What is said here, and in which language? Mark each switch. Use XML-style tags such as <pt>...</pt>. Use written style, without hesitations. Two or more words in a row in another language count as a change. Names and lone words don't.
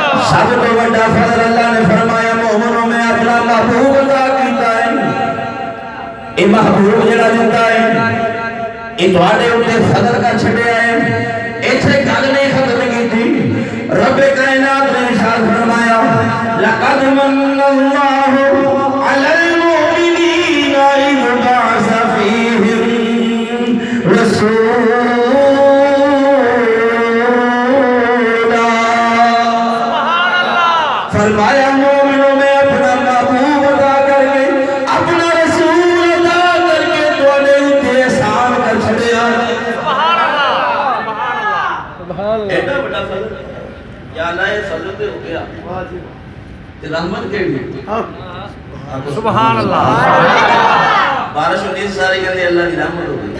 <pa>سب تو بڑا فضل اللہ نے فرمایا مومنوں میں اپنا محبوب عطا کیتا ہے یہ محبوب جڑا دیتا ہے یہ تواڈے اوتے فضل کا چھڈیا ہے ایتھے گل نہیں ختم کیتی رب کائنات نے ارشاد فرمایا</pa> <ar>لقد من اللہ علی المؤمنین اذ بعث فیہم رسولا</ar> <pa>فرمایا مومنوں میں اپنا محبوب عطا کر کے اپنا رسول عطا کر کے تواڈے اوتے احسان کر چھڈیا ایڈا بڑا فضل یا اللہ یہ فضل تے ہو گیا تے رحمت کیڑی</pa> <ar>سبحان اللہ</ar> <pa>بارش ہوتی سارے کہندے اللہ دی رحمت ہو گئی</pa>